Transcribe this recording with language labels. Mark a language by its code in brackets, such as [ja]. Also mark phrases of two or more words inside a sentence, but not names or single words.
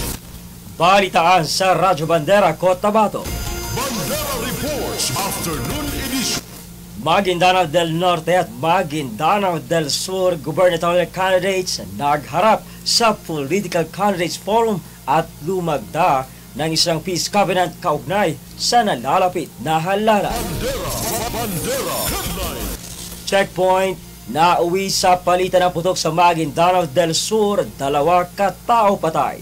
[tl] Balitaan sa Radyo Bandera, Cotabato. Bandera Reports Afternoon Edition. Maguindanao del Norte at Maguindanao del Sur gubernatorial candidates nagharap sa Political Candidates Forum at lumagda ng isang [en] peace covenant [tl] kaugnay sa nalalapit na halalan. Bandera Headline. Checkpoint, nauwi sa palitan ng putok sa Maguindanao del Sur, 2 katao patay.